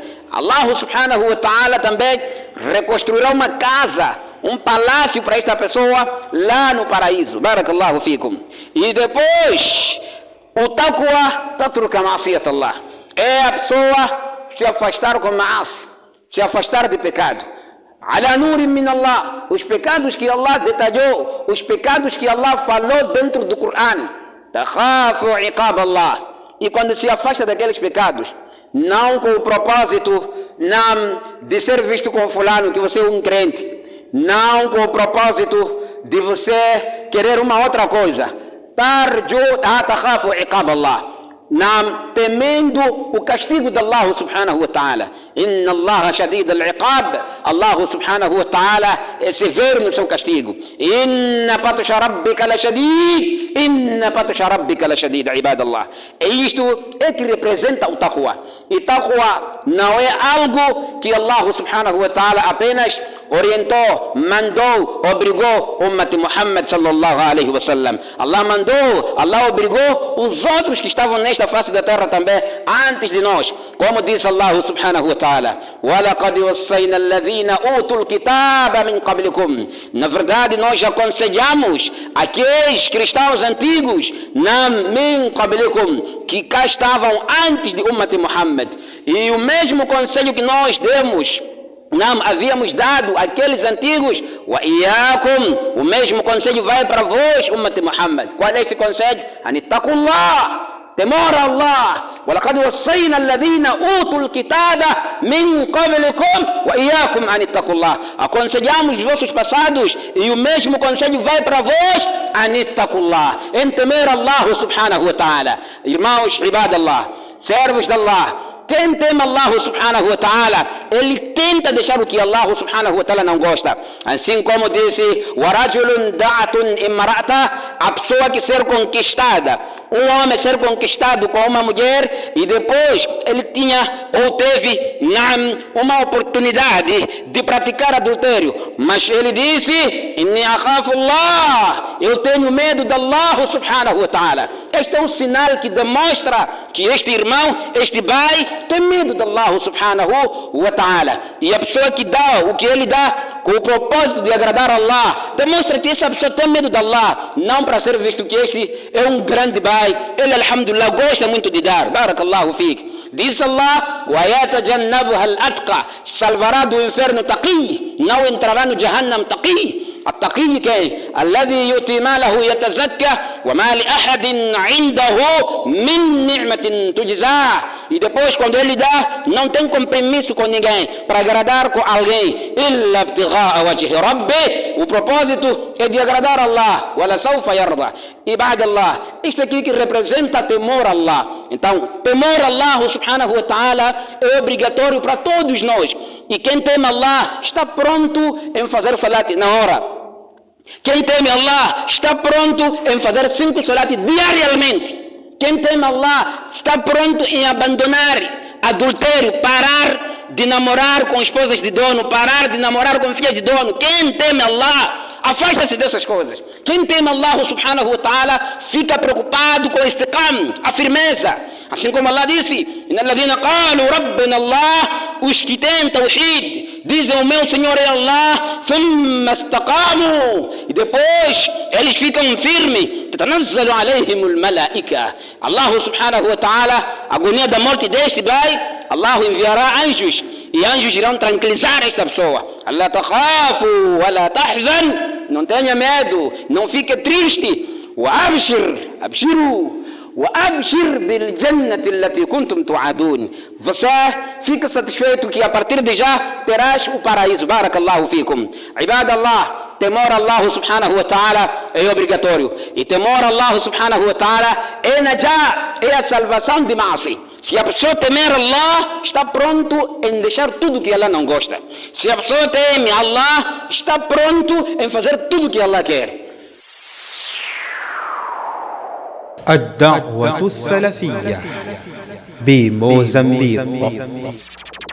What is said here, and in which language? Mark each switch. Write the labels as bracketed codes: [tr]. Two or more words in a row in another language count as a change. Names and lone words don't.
[ar] الله سبحانه وتعالى [pt] também reconstruirá uma casa, um palácio para esta pessoa lá no paraíso. [ar] بارك الله فيكم. [pt] E depois, o [ar] التقوى تترك معاصي الله. [pt] É a pessoa se afastar com ma'asi, se afastar de pecado. [ar] على نور من الله, [pt] os pecados que Allah detalhou, os pecados que Allah falou dentro do Corão. [ar] تخاف عقاب الله. [pt] E quando se afasta daqueles pecados, não com o propósito não de ser visto como fulano, que você é um crente, não com o propósito de você querer uma outra coisa. [ar] تخاف عقاب الله. [pt] Não temendo o castigo de [ar] الله سبحانه وتعالى. إن الله شديد العقاب. الله سبحانه وتعالى [pt] é severo no seu castigo. [ar] إن بطش ربك لشديد. إن بطش ربك لشديد عباد الله. [pt] E isto é que representa o taqwa. E taqwa não é algo que [ar] الله سبحانه وتعالى [pt] apenas orientou, mandou, obrigou [ar] أمة محمد صلى الله عليه وسلم. [pt] Allah mandou, Allah obrigou os outros que estavam nesta face da terra também antes de nós. Como diz [ar] الله سبحانه وتعالى, وَلَقَدْ وَصَّيْنَا الَّذِينَ أُوتُوا الْكِتَابَ مِنْ قَبْلِكُمْ. [pt] Na verdade, nós aconselhamos aqueles cristãos antigos, [ar] من قبلكم, [pt] que cá estavam antes de [ar] أمة محمد. [pt] E o mesmo conselho que nós demos, não havíamos dado àqueles antigos, [ar] وإياكم, [pt] o mesmo conselho vai para vós, [ar] أمة محمد. [pt] Qual é esse conselho? Anittaqullah, temor a Allah. [ar] وَلَقَدْ وَصَّيْنَا الَّذِينَ أُوتُوا الْكِتَابَ مِنْ قَبْلِكُمْ وَإِيَّاكُمْ أَنِ اتَّقُوا اللَّهَ. [pt] Aconselhamos os vossos passados e o mesmo conselho vai para vós, [ar] أَنِ اتَّقُوا اللَّهَ, [pt] em temer [ar] الله سبحانه وتعالى. [pt] Irmãos, ibadallah, servos de Allah, quem teme [ar] الله سبحانه وتعالى, [pt] ele tenta deixar o que [ar] الله سبحانه وتعالى [pt] não gosta. Assim como disse, [ar] وَرَجُلٌ دَعَةٌ إِمْرَأَةً, [pt] a pessoa que ser conquistada um homem ser conquistado com uma mulher e depois ele tinha ou teve uma oportunidade de praticar adultério, mas ele disse: [ar] Inni akhafu Allah, [pt] eu tenho medo de [ar] الله سبحانه وتعالى. [pt] Este é um sinal que demonstra que este irmão, este pai, tem medo de [ar] الله سبحانه وتعالى. [pt] E a pessoa que dá o que ele dá com o propósito de agradar a Allah, demonstra que essa pessoa tem medo de Allah, não para ser visto que este é um grande pai. Ele, alhamdulillah, gosta muito de dar. [ar] بارك الله فيك. Diz Allah: وَيَتَجَنَّبُهَا الْأَتْقَى, [pt] salvará do inferno taqi, não entrará no Jahannam taqi. [ar] التقي كاين الذي يؤتي ماله يتزكى وما لأحد عنده من نعمة تجزاه. [pt] E depois, quando ele dá, não tem compromisso com ninguém para agradar com alguém. [ar] إلا ابتغاء وجه ربه, [pt] o propósito é de agradar a Allah. [ar] ولسوف يرضى. عباد الله, [pt] isto aqui que representa temor a Allah. Então, temor a [ar] الله سبحانه وتعالى [pt] é obrigatório para todos nós. E quem teme Allah está pronto em fazer salat na hora. Quem teme Allah está pronto em fazer 5 salat diariamente. Quem teme Allah está pronto em abandonar adultério, parar de namorar com esposas de dono, parar de namorar com filhas de dono. Quem teme Allah afasta-se dessas coisas. Quem teme [ar] الله سبحانه وتعالى [pt] fica preocupado com este istiqam, a firmeza. Assim como Allah disse: [ar] إن الذين قالوا ربنا الله, [pt] os que têm tawhid, dizem o meu Senhor é Allah, [ar] ثم استقاموا, [pt] e depois eles ficam firmes. [ar] تتنزل عليهم الملائكة. الله سبحانه وتعالى, [pt] a agonia da morte deste vai, Allah enviará anjos, e anjos irão tranquilizar esta pessoa. [ar] الله تخاف ولا تحزن, [pt] não tenha medo, não fique triste. [ar] وأبشر أبشروا, وأبشر بالجنة التي كنتم توعدون. [pt] Você fica satisfeito que a partir de já terás o paraíso. [ar] بارك الله فيكم. عباد الله, [pt] temor a [ar] الله سبحانه وتعالى [pt] é obrigatório. E temor a [ar] الله سبحانه وتعالى [pt] é najá, é a salvação de Maasi. Se a pessoa temer Allah, está pronto em deixar tudo que Allah não gosta. Se a pessoa teme Allah, está pronto em fazer tudo que Allah quer. [ar] الدعوة السلفية بموزمبيق.